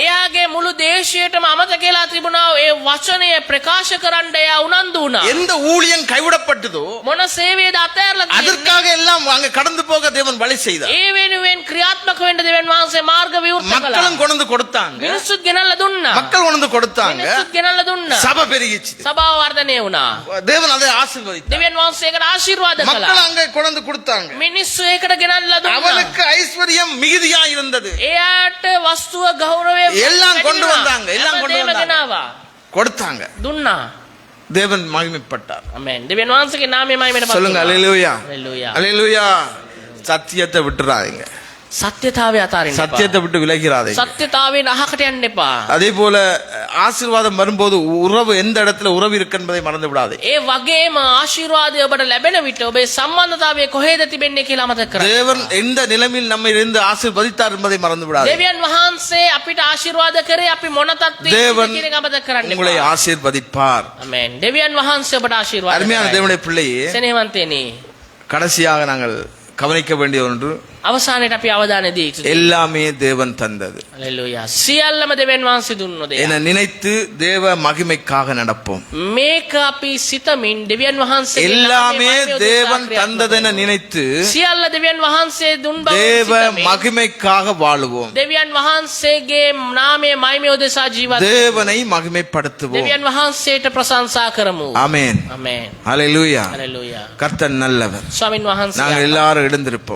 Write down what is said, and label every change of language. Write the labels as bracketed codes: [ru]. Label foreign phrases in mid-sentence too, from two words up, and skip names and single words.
[si] එයාගේ මුළු දේශයටම අමතක වෙලා තිබුණා ඒ වචනය ප්‍රකාශ කරන්න එයා උනන්දු වුණා. [ta] எந்த ஊழியம் கைவிடப்பட்டதோ [si] මොන සේවයද අතහැරලා තියෙන්නේ? [ta] அதற்காக எல்லாம் அங்க கடந்து போக தேவன் வழி செய்தார். [si] ඒ වෙනුවෙන් ක්‍රියාත්මක වෙන්න දෙවියන් වහන්සේ මාර්ග විවෘත කළා. [ta] மக்களும் கொண்டு கொடுத்தாங்க, [si] මිනිස්සුත් ගෙනල්ලා දුන්නා. [ta] மக்கள் கொண்டு கொடுத்தாங்க, [si] මිනිස්සුත් ගෙනල්ලා දුන්නා. [ta] சபை பெருகிச்சு. [si] සභාව වර්ධනය වුණා. [ta] தேவன் அதை ஆசீர்வதித்தார். [si] දෙවියන් වහන්සේ ඒකට ආශිර්වාද [ta] மக்கள் [si] කළා. [ta] அங்க கொண்டு கொடுத்தாங்க, [si] මිනිස්සු ඒකට ගෙනල්ලා දුන්නා. [ta] அவனுக்கு ஐஸ்வர்யம் மிகுதியா இருந்தது. [si] එයාට වස්තුව ගෞරවය [ta] எல்லாம் கொண்டு வந்தாங்க, எல்லாம் கொண்டு வந்தாங்க, [si] ගෙනාවා. [ta] கொடுத்தாங்க. [si] දුන්නා. [ta] தேவன் மகிமைப்பட்டார். [si] ආමෙන්. දෙවියන් වහන්සේගේ නාමය මහිමයටපත් [ta] சொல்லுங்க [si] වුණා. [ta] அல்லேலூயா, [si] හalleluya. [ta] அல்லேலூயா. சத்தியத்தை விட்டுறாதீங்க, [si] සත්‍යතාවය අතාරින්න එපා. [ta] சத்தியத்தை விட்டு விலகிறாதீங்க. [si] සත්‍යතාවයෙන් අහකට යන්න එපා. [ta] அதே போல ஆசீர்வாதம் வரும்போது உறவு எந்த இடத்துல உறவு இருக்கு என்பதை மறந்து விடாதே. [si] ඒ වගේම ආශිර්වාදය ඔබට ලැබෙන විට ඔබේ සම්බන්ධතාවය කොහෙද තිබෙන්නේ කියලා අමතක කරන්න. [ta] தேவன் எந்த நிலைமையில் நம்மை இருந்து ஆசீர்வதித்தார் என்பதை மறந்து விடாதே. [si] දෙවියන් වහන්සේ අපිට ආශිර්වාද කරේ අපි මොන තත්ත්වයකද [ta] தேவன் [si] කියන එක අමතක කරන්න [ta] உங்களை [si] එපා. [ta] ஆசீர்வதிப்பார். [si] ආමෙන්. දෙවියන් වහන්සේ ඔබට ආශිර්වාද [ta] அருமையான [si] කරයි. [ta] தேவனுடைய பிள்ளையே, [si] සෙනෙහවන්තයනි, [ta] கடைசியாக நாங்கள் கவனிக்க வேண்டிய ஒன்று, [si] අවසානයේ අපි අවධානය දිය යුතුයි. [ta] எல்லாமே தேவன் தந்தது. [si] හalleluya. සියල්ලම දෙවියන් වහන්සේ දුන්නෝ දෙයක්. [ta] என நினைத்து தேவ மகிமைக்காக நடப்போம். [si] මේක අපි සිතමින් දෙවියන් වහන්සේ [ta] எல்லாமே தேவன் தந்ததென நினைத்து [si] සියල්ල දෙවියන් වහන්සේ දුන් බව [ta] தேவ [si] සිතමින් [ta] மகிமைக்காக வாழுவோம். [si] දෙවියන් වහන්සේගේ නාමයේ මහිමය උදෙසා ජීවත් වෙමු. [ta] தேவனை மகிமைப்படுத்துவோம். [si] දෙවියන් වහන්සේට ප්‍රශංසා කරමු. [ta] ஆமென். [si] ආමෙන්. [ta] ஹalleluya. [si] හalleluya. [ta] கர்த்தர் நல்லவர். [si] ස්වාමින් වහන්සේ [ta] நாங்கள் எல்லாரும் எழுந்திருப்போம்.